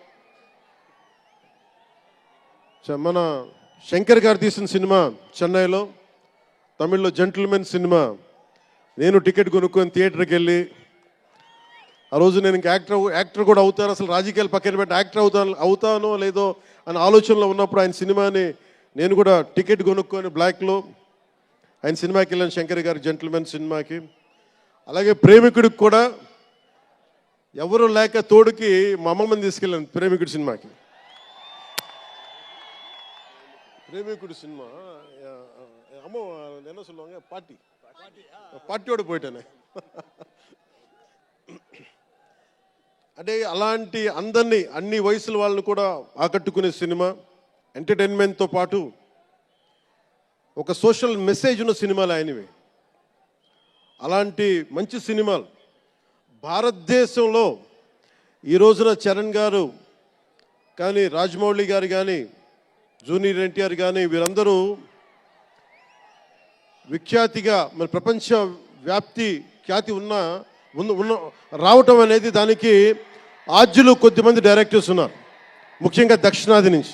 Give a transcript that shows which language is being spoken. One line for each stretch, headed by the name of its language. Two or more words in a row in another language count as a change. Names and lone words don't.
Telugu: మన శంకర్ గారు తీసిన సినిమా చెన్నైలో, తమిళ్లో జెంటిల్మెన్ సినిమా, నేను టికెట్ కొనుక్కొని థియేటర్కి వెళ్ళి, ఆ రోజు నేను ఇంకా యాక్టర్ కూడా అవుతాను, అసలు రాజకీయాలు పక్కన పెట్టి యాక్టర్ అవుతానో లేదో అనే ఆలోచనలో ఉన్నప్పుడు ఆయన సినిమాని నేను కూడా టికెట్ కొనుక్కొని బ్లాక్లో ఆయన సినిమాకి వెళ్ళాను, శంకర్ గారి జెంటిల్మెన్ సినిమాకి. అలాగే ప్రేమికుడికి కూడా ఎవరు లేక తోడుకి మా అమ్మమ్మని తీసుకెళ్ళాను ప్రేమికుడి సినిమాకి.
Tamil: பிரேமிக்குடி சினிமா அம்மா என்ன சொல்லுவாங்க, பாட்டியோட போயிட்டேனே.
Telugu: అంటే అలాంటి అందరినీ అన్ని వయసుల వాళ్ళని కూడా ఆకట్టుకునే సినిమా, ఎంటర్టైన్మెంట్తో పాటు ఒక సోషల్ మెసేజ్ ఉన్న సినిమాలు ఆయనవి. అలాంటి మంచి సినిమాలు భారతదేశంలో ఈ రోజున చరణ్ గారు కానీ, రాజమౌళి గారు కానీ, జూనియర్ ఎన్టీఆర్ కానీ వీరందరూ విఖ్యాతిగా మన ప్రపంచ వ్యాప్తి ఖ్యాతి ఉన్న రావటం అనేది దానికి ఆద్యులు కొద్దిమంది డైరెక్టర్స్ ఉన్నారు, ముఖ్యంగా దక్షిణాది నుంచి.